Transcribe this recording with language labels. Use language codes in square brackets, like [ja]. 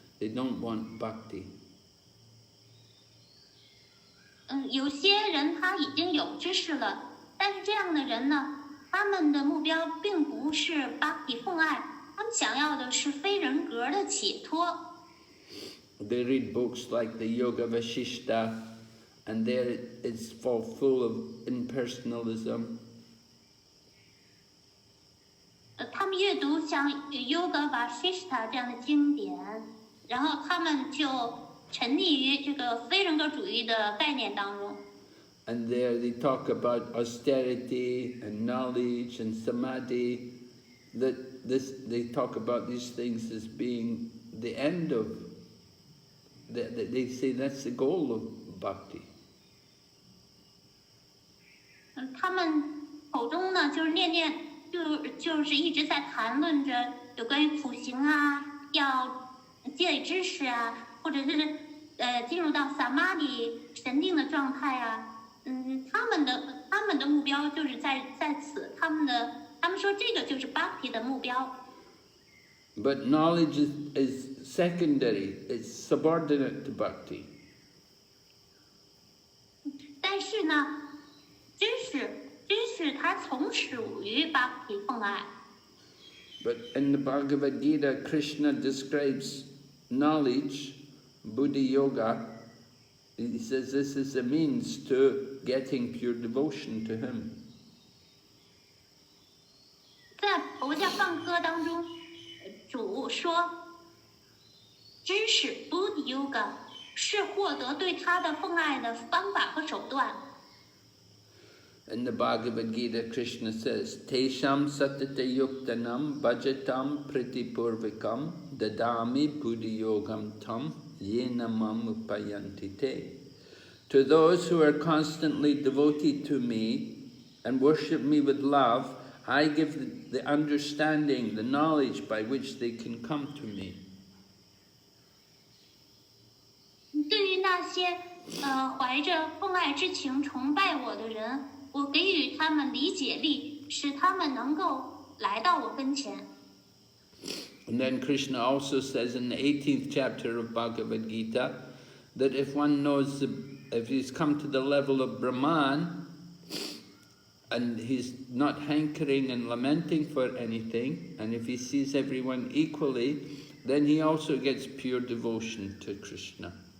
[en] They don't want bhakti. [zh] 有些人他已经有知识了，但是这样的人呢，他们的目标并不是bhakti奉爱，他们想要的是非人格的解脱。 [en] They read books like the Yoga Vasishta, and there it's full of impersonalism. [zh] 他们阅读像 Yoga Vasishta 这样的经典，然后他们就沉溺于这个非人格主义的概念当中。 [en] And there they talk about austerity and knowledge and samadhi. They talk about these things as being the end of. They say that's the goal of bhakti. [zh] 他们口中呢，就是就是一直在谈论着有关于苦行啊，要积累知识啊，或者是进入到 samadhi 神定的状态啊。他们的目标就是在此，他们说这个就是 bhakti 的目标。 [en] But knowledge is secondary, it's subordinate to bhakti. [zh] 但是呢，知识它从属于 bhakti 奉爱。 [en] But in the Bhagavad Gita, Krishna describes knowledge, Buddhi Yoga. He says this is a means to getting pure devotion to him. [zh] 在佛家梵歌当中，主说，知识 Buddhi Yoga 是获得对他的奉爱的方法和手段。 [en] In the Bhagavad Gita, Krishna says, [sa] Tesham satata yuktanam bhajatam pritipurvikam dadami buddhi yogam tam yena mam upayanti te. [en] To those who are constantly devoted to me and worship me with love, I give the understanding, the knowledge by which they can come to me. [zh] 对于那些怀着奉爱之情崇拜我的人，我给予他们理解力，使他们能够来到我跟前。 [en] And then Krishna also says in the 18th chapter of Bhagavad Gita that if one knows, if he's come to the level of Brahman and he's not hankering and lamenting for anything, and if he sees everyone equally, then he also gets pure devotion to Krishna.